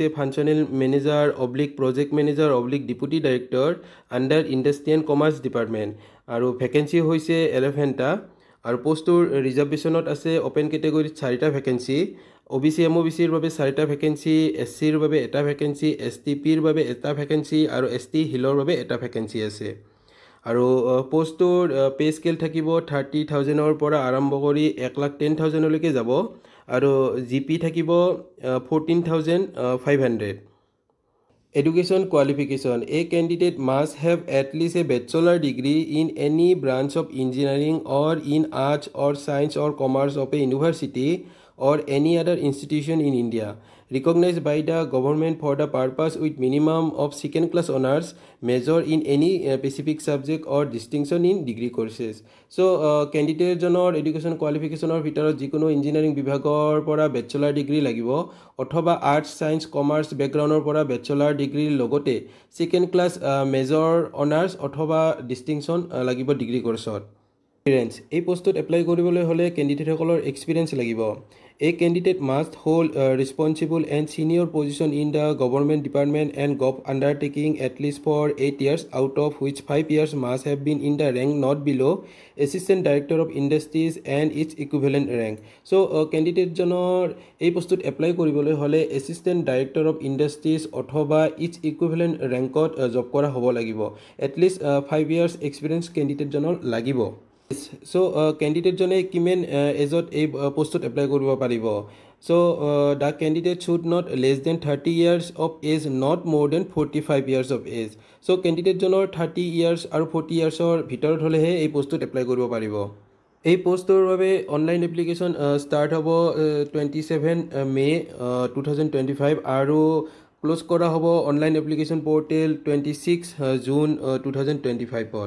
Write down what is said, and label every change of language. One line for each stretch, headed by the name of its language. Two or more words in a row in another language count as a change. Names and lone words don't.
English: functional manager / project manager / deputy director under industry and commerce department
Assamese: আৰু ভেকেঞ্চি হৈছে 11টা আৰু পোষ্টটোৰ ৰিজাৰ্ভেশ্যনত আছে
English: open categoryত
Assamese: 4টা ভেকেঞ্চি, OBC MOBCৰ বাবে 4টা ভেকেঞ্চি, SCৰ বাবে এটা ভেকেঞ্চি, STPৰ বাবে এটা ভেকেঞ্চি আৰু ST হিলৰ বাবে এটা ভেকেঞ্চি আছে। আৰু পোষ্টটোৰ
English: pay scale
Assamese: থাকিব 30,000ৰ পৰা আৰম্ভ কৰি 1,10,000 লৈকে যাব আৰু GP থাকিব 14,500।
English: Education qualification: a candidate must have at least a bachelor degree in any branch of engineering or in arts or science or commerce of a university or any other institution in India recognized by the government for the purpose with minimum of second class honors, major in any specific subject or distinction in degree courses. So candidate
Assamese: জনৰ
English: education qualificationৰ
Assamese: ভিতৰত যিকোনো ইঞ্জিনিয়াৰিং বিভাগৰ পৰা
English: bachelor degree
Assamese: লাগিব অথবা
English: arts science commerce backgroundৰ
Assamese: পৰা
English: bachelor degreeৰ
Assamese: লগতে
English: second class major honours
Assamese: অথবা ডিস্টিংশন লাগিব
English: degree courseত।
Assamese: এক্সপিৰিয়েন্স: এই পোষ্টত এপ্লাই কৰিবলৈ হলে ক্যান্ডিডেটসকলৰ এক্সপিৰিয়েন্স লাগিব।
English: A candidate must hold a responsible and senior position in the government department and gov undertaking at least for 8 years, out of which 5 years must have been in the rank not below Assistant Director of Industries and its equivalent rank. So candidate
Assamese: জনৰ এই পোষ্টত এপ্লাই কৰিবলৈ হলে
English: Assistant Director of Industries
Assamese: অথবা
English: its equivalent rankত
Assamese: জব কৰা হ'ব লাগিব।
English: at least 5 years experience candidate
Assamese: জনৰ লাগিব।
English: So candidate
Assamese: জনে কিমান এজত এই পোষ্টত এপ্লাই কৰিব পাৰিব?
English: So the candidate should not less than 30 years of age, not more than 45 years of age. So candidate
Assamese: জনৰ 30 years আৰু 40 yearsৰ ভিতৰত হলেহে এই পোষ্টত এপ্লাই কৰিব পাৰিব। এই পোষ্টৰ বাবে
English: online application
Assamese: ষ্টাৰ্ট হ'ব 27 মে 2025 আৰু ক্লোজ কৰা হ'ব
English: online application portal
Assamese: 26 জুন 2025ত।